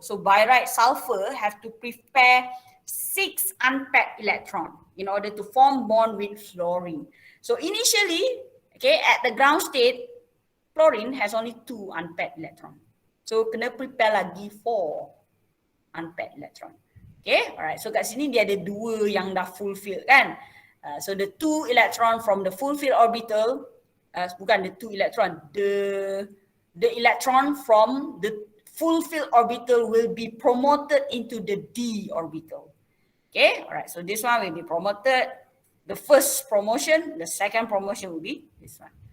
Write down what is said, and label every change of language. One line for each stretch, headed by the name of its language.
English: So by right, sulfur have to prepare 6 unpacked electron in order to form bond with fluorine. So initially, okay, at the ground state, fluorine has only 2 unpacked electron. So kena prepare lagi 4 unpacked electron. Okay, alright.
Malay: So kat sini dia ada 2 yang dah fulfill kan.
English: So the 2 electron from the fulfilled orbital, bukan the 2 electron, the electron from the fulfilled orbital will be promoted into the d orbital. Okay, alright. So this one will be promoted. The first promotion, the second promotion will be this one.